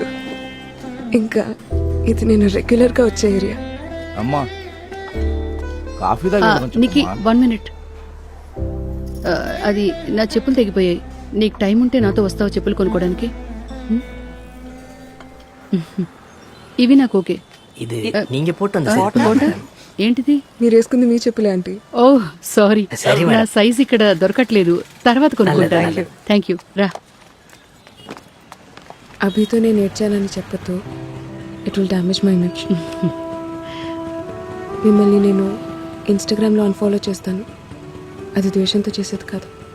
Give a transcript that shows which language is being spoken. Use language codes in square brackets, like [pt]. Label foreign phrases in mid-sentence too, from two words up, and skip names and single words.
[te] ఇంకా ఇది నేను రెగ్యులర్గా వచ్చే ఏరియా. అమ్మా, కాఫీ నీకు 1 మినిట్. అది నా చెప్పులు తెగిపోయాయి. నీకు టైం ఉంటే నాతో వస్తావా చెప్పులు కొనుక్కోవడానికి? ఇవి నాకు ఓకే. [ta] இது நீங்க போட்டு அந்த [te] போட்டா ఏంటిది? మీరు వేసుకుంది మీ చెప్పులే ఆంటీ. ఓ సారీ, నా సైజ్ ఇక్కడ దొరకట్లేదు, తర్వాత కొనుక్కుంటాను. [en] thank you. [te] రా. అభితో నేను ఏడ్చానని చెప్పొద్దు, [en] it will damage my image. [te] మిమ్మల్ని నేను ఇన్స్టాగ్రామ్లో అన్ఫాలో చేస్తాను, అది ద్వేషంతో చేసేది కాదు.